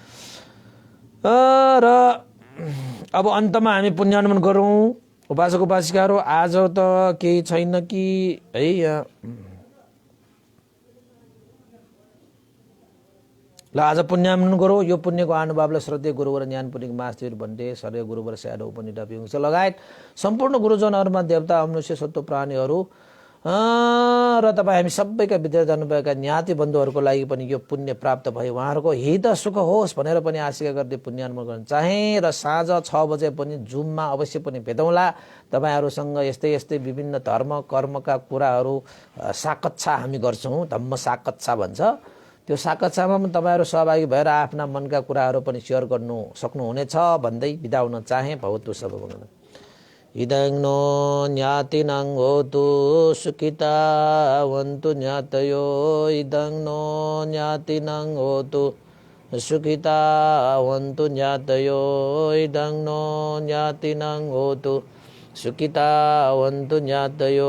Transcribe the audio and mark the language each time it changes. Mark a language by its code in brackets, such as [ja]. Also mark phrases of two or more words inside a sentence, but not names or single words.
[ne] र अब अन्तमा हामी पुण्यानुमन गरौँ। उपासक उपासिकाहरू आज त केही छैन कि है, यहाँ ल आज पुण्यानुमन गरौँ। यो पुण्यको अनुभावलाई श्रद्धेय गुरुवर ज्ञानपुनिक मास्तिर भन्टे सर्य गुरुवर स्याडो उपनिडपिङ लगायत सम्पूर्ण गुरुजनहरूमा देवता, मनुष्य, सत्व प्राणीहरू र तपाईँ हामी सबैका विद्यार्थी जानुभएका ज्ञाति बन्धुहरूको लागि पनि यो पुण्य प्राप्त भयो, उहाँहरूको हित सुख होस् भनेर पनि आशा गर्दै पुण्यानुमोदन गर्न चाहे। र साँझ 6 बजे पनि जुममा अवश्य पनि भेटौँला। तपाईहरूसँग यस्तै यस्तै विभिन्न धर्म कर्मका कुराहरू साकच्छा हामी गर्छौँ, [pi] धम्म साकच्छा [ne] भन्छ। त्यो साकच्छामा पनि तपाईहरू सहभागी भएर आफ्ना मनका कुराहरू पनि सेयर गर्नु सक्नुहुनेछ भन्दै बिदा हुन चाहे। [pi] भवतु सबैजना इदं नो ज्ञातिनं होतु सुखितावन्तु ज्ञातयो। इदं नो ज्ञातिनं होतु सुखितावन्तु ज्ञातयो। इदं नो ज्ञातिनं होतु सुखितावन्तु ज्ञातयो।